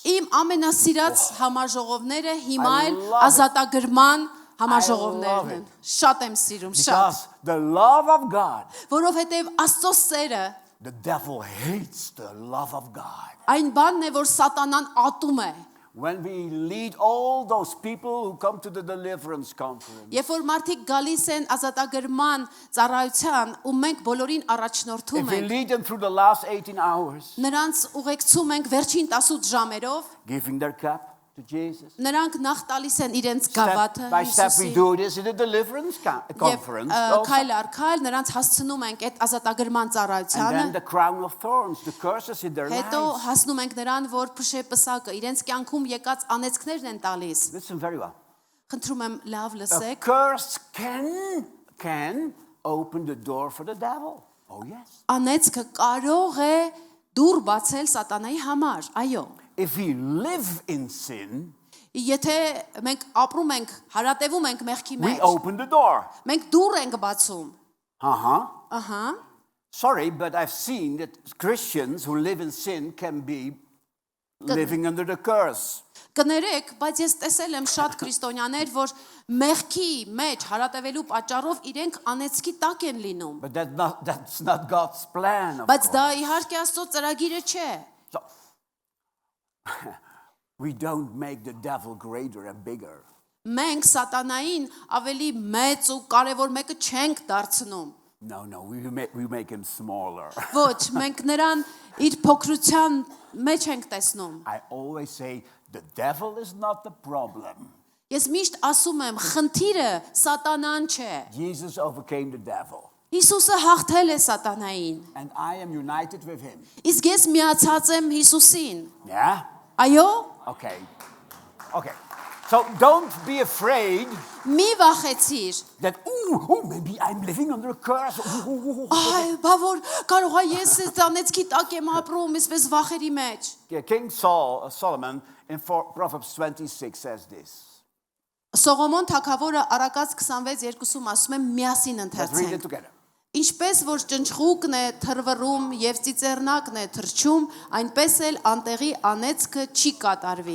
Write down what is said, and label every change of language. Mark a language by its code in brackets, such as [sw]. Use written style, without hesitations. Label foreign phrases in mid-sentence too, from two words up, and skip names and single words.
[hy] Իմ ամենասիրած համաժողովները հիմա I էլ [en] love it. [hy] ազատագրման I համաժողովներն love են։ it. Շատ եմ սիրում, շատ, [en] Because the love of God, [hy] որովհետև Աստծո սերը [en] the devil hates the love of God. [hy] այն բանն է, որ սատանան ատում է։ [en] when we lead all those people who come to the deliverance conference, [hy] Երբ որ մարդիկ գալիս են ազատագրման ծառայության ու մենք բոլորին if առաջնորդում we ենք, [en] lead them through the last 18 hours, [hy] նրանց ուղեկցում ենք վերջին 18 ժամերով, [en] giving their cup to Jesus, [hy] նրանք նախ տալիս են իրենց step գավաթը [en] by step we [hy] Հիսուսին, [en] do this in the deliverance եւ conference, also. [hy] քայլ առ քայլ նրանց հասցնում ենք այդ ազատագրման And ծառայությանը, [en] then the crown of thorns, the curses in their [hy] հետո lives. հասնում ենք նրան, որ փշեպսակը իրենց կյանքում եկած անեծքներն են տալիս։ [en] Listen very well. [hy] Խնդրում եմ լավ A լսեք։ [en] curse can open the door for the devil. Oh yes. [hy] Անեծքը կարող է դուռ բացել սատանայի համար, այո։ [en] If we live in sin, [hy] Եթե մենք ապրում ենք, հարատևում ենք մեղքի we մեջ, [en] open the door. [hy] մենք դուռ ենք բացում։ Uh-huh. Ահա։ [en] Sorry, but I've seen that Christians who live in sin can be living under the curse. [hy] Կներեք, բայց ես տեսել եմ շատ քրիստոնյաներ, որ մեղքի մեջ հարատևելու պատճառով իրենք անեծքի տակ են լինում։ [en] But that's not God's plan, of [hy] Բայց դա course. իհարկե Աստծո ծրագիրը չէ։ [en] So, we don't make the devil greater and bigger. [hy] Մենք սատանային ավելի մեծ ու կարևոր մեկը չենք դարձնում։ [en] No, we make him smaller. [hy] Ոչ, մենք նրան իր փոքրության մեջ ենք տեսնում։ [en] I always say the devil is not the problem. [hy] Ես միշտ ասում եմ, խնդիրը սատանան չէ։ [en] Jesus overcame the devil. [hy] Հիսուսը հաղթել է սատանային։ [en] And I am united with him. [hy] Իսկ ես միացած եմ Հիսուսին։ Yeah? Այո, [en] Okay. Okay. So don't be afraid [hy] մի վախեցիր։ [en] that, maybe I'm living under a curse. [hy] Այ, բա որ կարող է ես այս անեծքի տակ եմ ապրում, այսպես վախերի մեջ։ [en] Yeah, King Solomon in Proverbs 26 says this. [hy] Սողոմոն թագավորը Արակած 26:2-ում ասում է միասին [en] Let's read it [hy] ընթերցենք։ together. Ինչպես որ ճնճղուկն է թրվռում եւ ծիծեռնակն է թրջում, այնպես էլ անտեղի անեծքը չի կատարվի։